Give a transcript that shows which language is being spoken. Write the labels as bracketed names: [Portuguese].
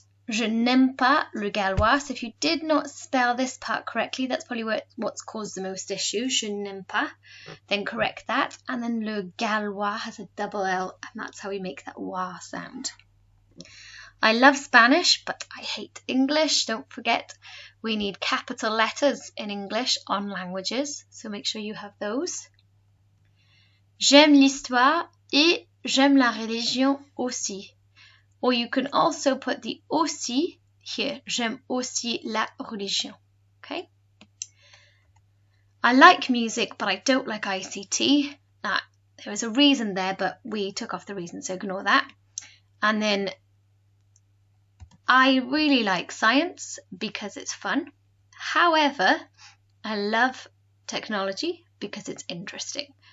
[French] Je n'aime pas le gallois. [English] So if you did not spell this part correctly, that's probably what's caused the most issue. [French] Je n'aime pas. [English] Then correct that. And then le gallois has a double L, and that's how we make that wa sound. I love Spanish, but I hate English. Don't forget, we need capital letters in English on languages, so make sure you have those. [French] J'aime l'histoire et j'aime la religion aussi. [English] Or you can also put the aussi here. [French] J'aime aussi la religion. [English] Okay. I like music, but I don't like ICT. There was a reason there, but we took off the reason, so ignore that. And then I really like science because it's fun. However, I love technology because it's interesting.